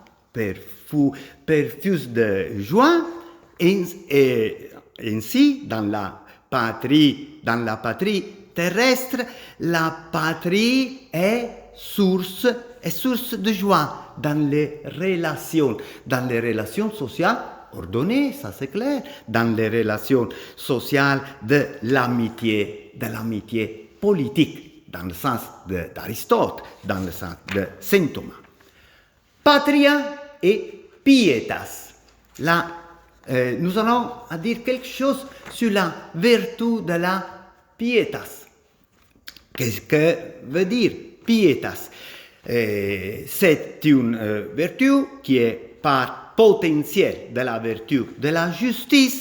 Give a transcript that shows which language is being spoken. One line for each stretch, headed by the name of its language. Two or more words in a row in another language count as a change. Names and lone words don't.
French: perfus de joie, et ainsi dans la patrie terrestre, la patrie est source de joie dans les relations sociales ordonnées, ça c'est clair, dans les relations sociales de l'amitié politique, dans le sens d'Aristote, dans le sens de saint Thomas.
Latin: Patria et pietas.
French: Là, nous allons dire quelque chose sur la vertu de la pietas. Qu'est-ce que veut dire pietas? C'est une vertu qui est par potentiel de la vertu de la justice.